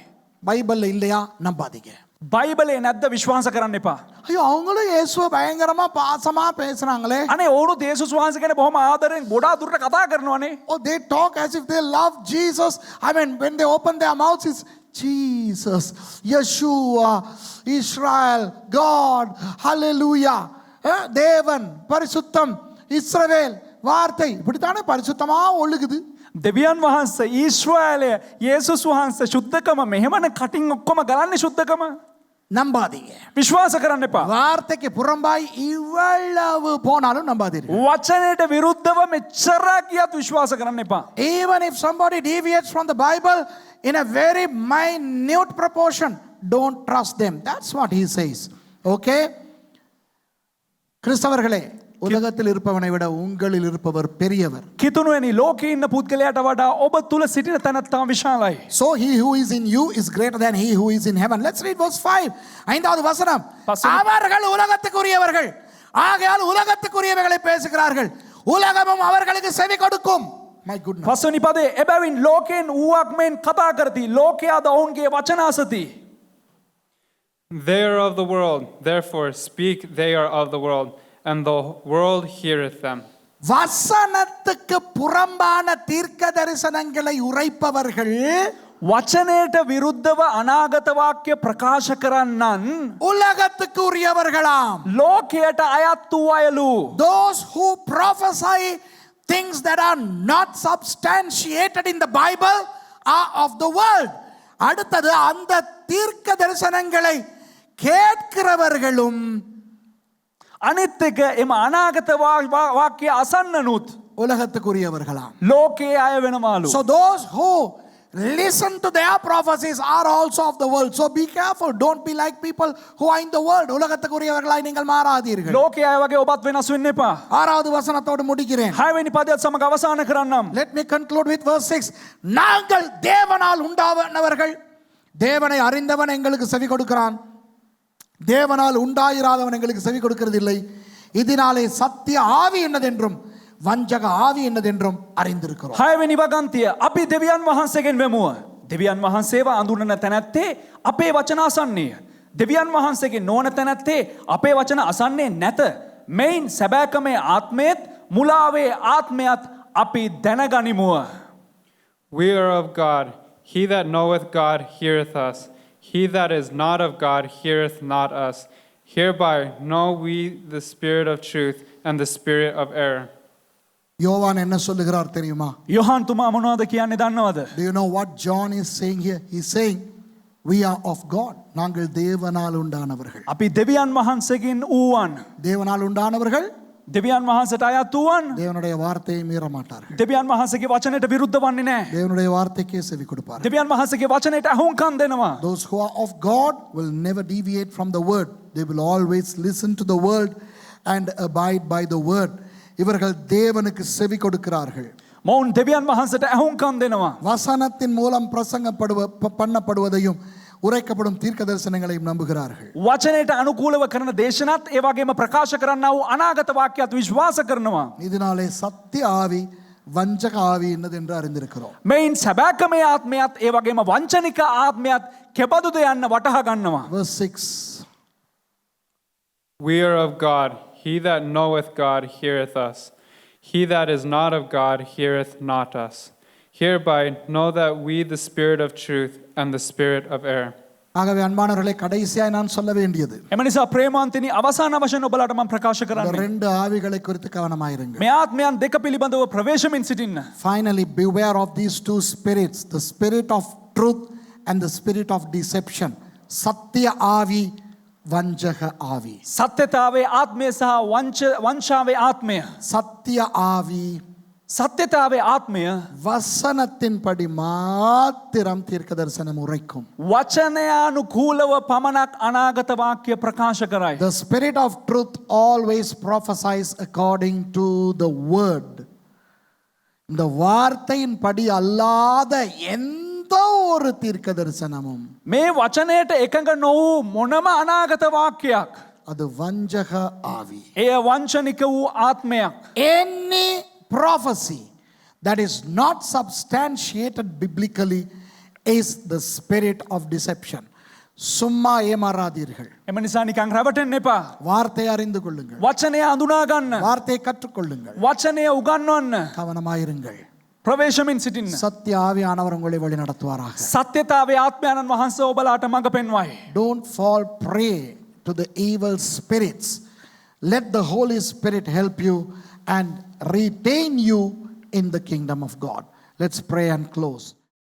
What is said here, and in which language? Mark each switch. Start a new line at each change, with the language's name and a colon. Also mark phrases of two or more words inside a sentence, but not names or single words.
Tamil: பைபிள்ல இல்லையா? நம்பாதீங்க.
Sinhala: බයිබලේ නැද්ද විශ්වාස කරන්න එපා.
Tamil: ஐயோ, அவங்களும் இயேசுவை பயங்கரமா பாசமா பேசுறாங்களே.
Sinhala: අනේ ඕනු දේසුස් වහන්සේ ගැන බොහොම ආදරෙන් ගොඩාක් දුරට කතා කරනවානේ.
English: Oh, they talk as if they love Jesus. I mean, when they open their mouths, it's Jesus, Yeshua, Israel, God,
Tamil: Hallelujah, தேவன், பரிசுத்தம், இஸ்ரவேல், வார்த்தை, இப்படித்தானே பரிசுத்தமா ஒழுகுது.
Sinhala: දෙවියන් වහන්සේ, ඊශ්‍රායලය, යේසුස් වහන්සේ, ශුද්ධකම මෙහෙමනේ කටින් ඔක්කොම ගලන්නේ ශුද්ධකම.
Tamil: நம்பாதீங்க.
Sinhala: විශ්වාස කරන්න එපා.
Tamil: வார்த்தைக்கு புறம்பாய் இவ்வளவு போனாலும் நம்பாதீர்கள்.
Sinhala: වචනයට විරුද්ධව මෙච්චරක් ගියත් විශ්වාස කරන්න එපා.
English: Even if somebody deviates from the Bible in a very minute proportion, don't trust them. That's what he says. Okay?
Tamil: கிறிஸ்தவர்களே, உலகத்தில் இருப்பவனை விட உங்களில் இருப்பவர் பெரியவர்.
Sinhala: කිතුණුවනි ලෝකේ ඉන්න පුද්ගලයාට වඩා ඔබ තුල සිටින තැනැත්තා විශාලයි.
English: So he who is in you is greater than he who is in heaven. Let's read verse 5.
Tamil: ஐந்தாவது வசனம். அவர்கள் உலகத்துக்குரியவர்கள், ஆகையால் உலகத்துக்குரியவைகளை பேசுகிறார்கள், உலகமும் அவர்களுக்கு செவி கொடுக்கும்.
English: My goodness.
Sinhala: පස්වෙනි පදේ එබැවින් ලෝකෙන් ඌවක් මෙන් කතා කරති, ලෝකයාද ඔවුන්ගේ වචන අසති.
English: They are of the world, therefore speak they are of the world, and the world heareth them.
Tamil: வசனத்துக்கு புறம்பான தீர்க்க தரிசனங்களை உரைப்பவர்கள்,
Sinhala: වචනයට විරුද්ධව අනාගත වාක්‍ය ප්‍රකාශ කරන්නන්
Tamil: உலகத்துக்கு உரியவர்களாம்.
Sinhala: ලෝකයට අයත් වූ අයලු.
English: Those who prophesy things that are not substantiated in the Bible are of the world.
Tamil: அடுத்தது அந்த தீர்க்க தரிசனங்களை கேட்கிறவர்களும்
Sinhala: අනිත් එක එම අනාගත වාක්‍ය අසන්නනුත්
Tamil: உலகத்துக்குரியவர்களாம்.
Sinhala: ලෝකයේ අය වෙනමාලු.
English: So those who listen to their prophecies are also of the world. So be careful. Don't be like people who are in the world.
Tamil: உலகத்துக்குரியவர்களாய் நீங்கள் மாறாதீர்கள்.
Sinhala: ලෝකයේ අය වගේ ඔබත් වෙනස් වෙන්න එපා.
Tamil: ஆறாவது வசனத்தோடு முடிக்கிறேன்.
Sinhala: 6 වෙනි පදයට සමග අවසන් කරන්නම්.
English: Let me conclude with verse 6.
Tamil: நாங்கள் தேவனால் உண்டானவர்கள். தேவனை அறிந்தவன் எங்களுக்கு செவி கொடுக்கிறான். தேவனால் உண்டாயிராதவன் எங்களுக்கு செவி கொடுக்கிறதில்லை. இதனாலே சத்திய ஆவி என்னதென்றும் வஞ்சக ஆவி என்னதென்றும் அறிந்திருக்கிறோம்.
Sinhala: 6 වෙනි වගන්තිය අපි දෙවියන් වහන්සේගෙන් වෙමුව. දෙවියන් වහන්සේව අඳුනන තැනැත්තේ අපේ වචන අසන්නේය. දෙවියන් වහන්සේගේ නොවන තැනැත්තේ අපේ වචන අසන්නේ නැත. මෙයින් සැබෑකමේ ආත්මයත් මුලාවේ ආත්මයත් අපි දැනගනිමුව.
English: We are of God. He that knoweth God heareth us. He that is not of God heareth not us. Hereby know we the spirit of truth and the spirit of error.
Tamil: யோவான் என்ன சொல்லுகிறார் தெரியுமா?
Sinhala: යොහන් තුමා මොනවද කියන්නේ දන්නවද?
English: Do you know what John is saying here? He's saying we are of God.
Tamil: நாங்கள் தேவனால் உண்டானவர்கள்.
Sinhala: අපි දෙවියන් වහන්සේගෙන් වූවන්.
Tamil: தேவனால் உண்டானவர்கள்
Sinhala: දෙවියන් වහන්සේට අයත් වූවන්.
Tamil: தேவனுடைய வார்த்தையை மீற மாட்டார்கள்.
Sinhala: දෙවියන් වහන්සේගේ වචනයට විරුද්ධ වන්නේ නැහැ.
Tamil: தேவனுடைய வார்த்தைக்கே செவி கொடுப்பார்கள்.
Sinhala: දෙවියන් වහන්සේගේ වචනයට අහුම්කම් දෙනවා.
English: Those who are of God will never deviate from the word. They will always listen to the word and abide by the word.
Tamil: இவர்கள் தேவனுக்கு செவி கொடுக்கிறார்கள்.
Sinhala: මොවුන් දෙවියන් වහන්සේට අහුම්කම් දෙනවා.
Tamil: வசனத்தின் மூலம் பண்ணப்படுவதையும் உரைக்கப்படும் தீர்க்க தரிசனங்களையும் நம்புகிறார்கள்.
Sinhala: වචනයට අනුකූලව කරන දේශනත් ඒ වගේම ප්‍රකාශ කරන්නා වූ අනාගත වාක්‍යات විශ්වාස කරනවා.
Tamil: இதனாலே சத்திய ஆவி வஞ்சக ஆவி என்னதென்று அறிந்திருக்கிறோம்.
Sinhala: මෙයින් සැබෑකමේ ආත්මයත් ඒ වගේම වංචනික ආත්මයත් කෙබඳුද යන්න වටහා ගන්නවා.
English: Verse 6. We are of God. He that knoweth God heareth us. He that is not of God heareth not us. Hereby know that we the spirit of truth and the spirit of error.
Tamil: ஆகவே அன்பானவர்களே, கடைசியாய் நான் சொல்ல வேண்டியது,
Sinhala: එම නිසා ප්‍රේමාන්තනි අවසාන වශයෙන් ඔබලාට මම ප්‍රකාශ
Tamil: இந்த
Sinhala: කරන්නේ
Tamil: ரெண்டு ஆவிகளை குறித்து கவனமாயிருங்கள்.
Sinhala: මේ ආත්මයන් දෙක පිළිබඳව ප්‍රවේශමින් සිටින්න.
English: Finally, beware of these two spirits, the spirit of truth and the spirit of deception.
Tamil: சத்திய ஆவி, வஞ்சக ஆவி.
Sinhala: සත්‍යතාවේ ආත්මය සහ වංශාවේ ආත්මය.
Tamil: சத்திய ஆவி
Sinhala: සත්‍යතාවේ ආත්මය
Tamil: வசனத்தின்படி மாத்திரம் தீர்க்க தரிசனம் உரைக்கும்.
Sinhala: වචනයානුකූලව පමණක් අනාගත වාක්‍ය ප්‍රකාශ කරයි.
English: The spirit of truth always prophesies according to the word.
Tamil: இந்த வார்த்தையின்படி அல்லாத எந்த ஒரு தீர்க்க தரிசனமும்
Sinhala: මේ වචනයට එකඟ නොවූ මොනම අනාගත වාක්‍යයක්
Tamil: அது வஞ்சக ஆவி.
Sinhala: එය වංචනික වූ ආත්මයක්.
English: Any prophecy that is not substantiated biblically is the spirit of deception.
Tamil: சும்மா ஏமாறாதீர்கள்.
Sinhala: එම නිසා නිකන් රැවටෙන්න එපා.
Tamil: வார்த்தையை அறிந்து கொள்ளுங்கள்.
Sinhala: වචනය අඳුනා ගන්න.
Tamil: வார்த்தையை கற்றுக்கொள்ளுங்கள்.
Sinhala: වචනය උගන්වන්න.
Tamil: கவனமாயிருங்கள்.
Sinhala: ප්‍රවේශමින් සිටින්න.
Tamil: சத்திய ஆவியானவர் உங்களை வழி நடத்துவாராக.
Sinhala: සත්‍යතාවේ ආත්මයන්න් වහන්සේ ඔබලාට මඟ පෙන්වයි.
English: Don't fall prey to the evil spirits. Let the Holy Spirit help you and retain you in the kingdom of God. Let's pray and close.